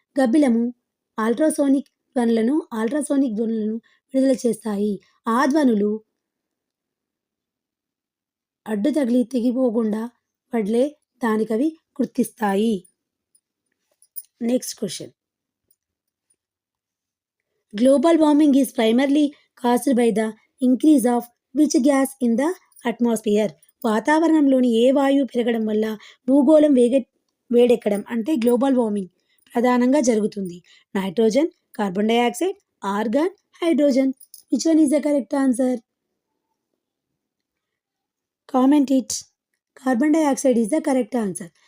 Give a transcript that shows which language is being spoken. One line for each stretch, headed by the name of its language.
Telugu: గబ్బిలము ultrasonic ధ్వనులను విడుదల చేస్తాయి. ఆ ధ్వనులు అడ్డు తగిలి తెగిపోకుండా వడ్లే దానికవి గుర్తిస్తాయి.
English: Next question. Global warming is primarily caused by the increase of which gas in the atmosphere.
Telugu: వాతావరణంలోని ఏ వాయువు పెరగడం వల్ల భూగోళం వేడెక్కడం అంటే గ్లోబల్ వార్మింగ్ ప్రధానంగా జరుగుతుంది. Nitrogen, carbon dioxide, organ, hydrogen.
English: Which one is the correct answer? Comment it. Carbon dioxide is the correct answer.